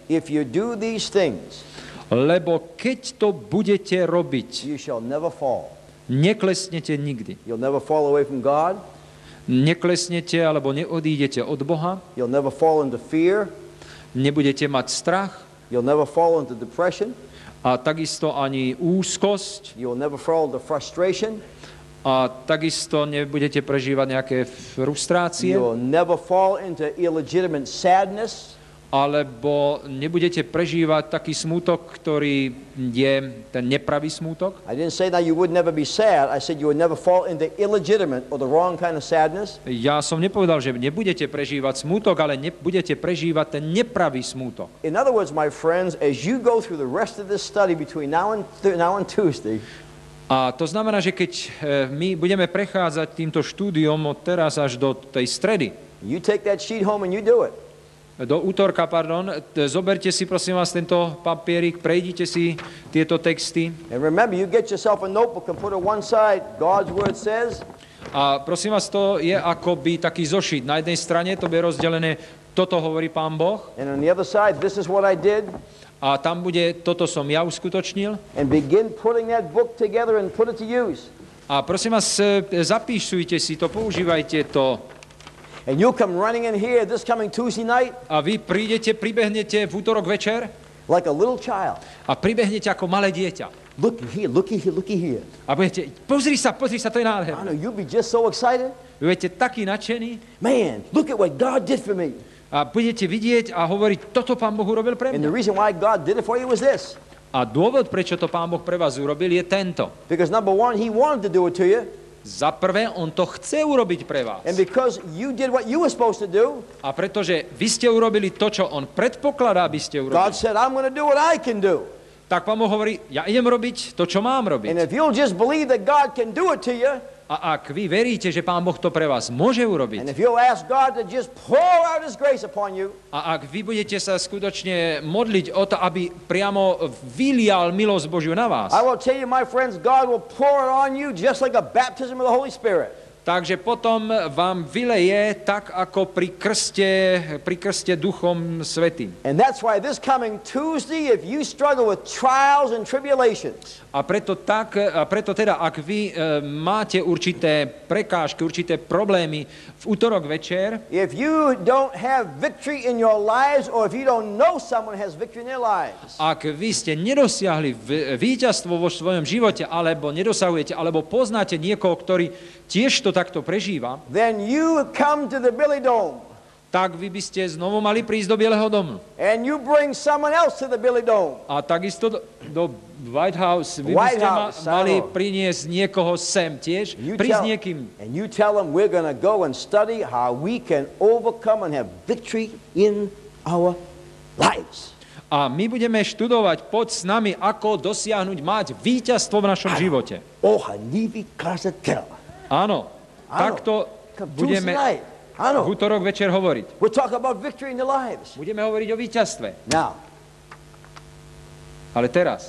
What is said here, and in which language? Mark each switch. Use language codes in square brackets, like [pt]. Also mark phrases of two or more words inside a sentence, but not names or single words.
[en] If you do these things, [sk] lebo keď to budete robiť, [en] you shall never fall. [sk] Neklesnete nikdy. [en] You'll never fall away from God. [sk] Neklesnete alebo neodídete od Boha. [en] You'll never fall into fear. [sk] Nebudete mať strach. [en] You'll never fall into depression. [sk] A takisto ani úzkosť. [en] You'll never fall into frustration. [sk] A takisto nebudete prežívať nejaké frustrácie, [en] You will never fall into illegitimate sadness. [sk] alebo nebudete prežívať taký smútok, ktorý je ten nepravý smútok. [en] I didn't say that you would never be sad. I said you would never fall into illegitimate or the wrong kind of sadness. [sk] Ja som nepovedal, že nebudete prežívať smútok, ale budete prežívať ten nepravý smútok. [en] In other words, my friends, as you go through the rest of this study between now and Tuesday, [sk] A to znamená, že keď my budeme prechádzať týmto štúdiom od teraz až do tej stredy, [en] you take that sheet home and you do it. [sk] do útorka, zoberte si prosím vás tento papierik, prejdite si tieto texty [en] And remember, you get yourself a notebook and put it one side. God's word says, [sk] a prosím vás, to je akoby taký zošit. Na jednej strane to bude rozdelené, toto hovorí Pán Boh, [en] and on the other side, this is what I did. [sk] a tam bude, toto som ja uskutočnil. [en] And begin putting that book together and put it to use. [sk] A prosím vás, zapíšujte si to, používajte to. [en] And you'll come running in here this coming Tuesday night [sk] A vy pribehnete v útorok večer [en] like a little child. [sk] a pribehnete ako malé dieťa. [en] Looky here, looky here, looky here. [sk] A budete, pozri sa, to je [en] I [sk] nádherné. [en] know, you'll be just so excited. [sk] Vy budete taký nadšený [en] Man, look at what God did for me. [sk] a budete vidieť a hovoriť, toto Pán Boh urobil pre [en] And the [sk] mňa. [en] reason why God did it for you was this. [sk] A dôvod, prečo to Pán Boh pre vás urobil, je tento. [en] Because number one, He wanted to do it to you. [sk] Za prvé, on to chce urobiť pre vás. [en] And because you did what you were supposed to do, [sk] A pretože vy ste urobili to, čo on predpokladá, aby ste [en] God [sk] urobili, [en] said, I'm going to do what I can do. [sk] tak Pán Boh hovorí, ja idem robiť to, čo mám [en] And [sk] robiť. [en] if you'll just believe that God can do it to you, [sk] A ak vy veríte, že Pán Boh to pre vás môže [en] and [sk] urobiť, [en] if you'll ask God to just pour out His grace upon you, [sk] a ak vy budete sa skutočne modliť o to, aby priamo vylial milosť Božiu na vás, [en] I will tell you, my friends, God will pour it on you just like a baptism of the Holy Spirit. [sk] takže potom vám vyleje tak, ako pri krste Duchom Svätým. [en] And that's why this coming Tuesday, if you struggle with trials and tribulations, [sk] A preto teda, ak vy máte určité prekážky, určité problémy v útorok večer, [en] if you don't have victory in your lives, or if you don't know someone has victory in their lives, [sk] ak vy ste nedosiahli víťazstvo vo svojom živote, alebo nedosahujete, alebo poznáte niekoho, ktorý tiež to takto prežíva, [en] then you come to the Billy Dome, [sk] tak vy by ste znovu mali prísť do Bieleho domu. [en] and you bring someone else to the Billy Dome. [sk] A takisto do [en] White House, [sk] vy by [en] White [sk] ste [en] House, [sk] mali áno. priniesť niekoho sem tiež, [en] You [sk] prísť [en] tell- [sk] niekým. [en] And you tell them we're going to go and study how we can overcome and have victory in our lives. [sk] A my budeme študovať, poď s nami, ako dosiahnuť, mať víťazstvo v našom živote. Oh, Hanivi Kazatel. Áno, takto budeme [en] Tuesday night. [sk] v Ano. útorok večer hovoriť. [en] We'll talk about victory in their lives. [sk] Budeme hovoriť o víťazstve. [en] Now, [sk] Ale teraz,